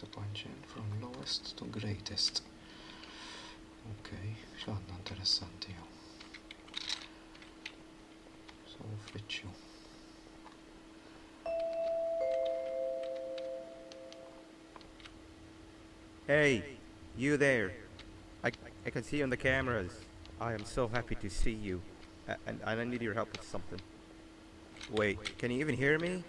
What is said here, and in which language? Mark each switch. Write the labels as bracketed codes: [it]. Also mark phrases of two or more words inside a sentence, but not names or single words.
[en] Imagine from lowest to greatest. [mt] Okay, x'għandna interessanti jew. So uffiċċju. [en] Hey, you there. I can see you on the cameras. I am so happy to see you. And I need your help with something. Wait, can you even hear me?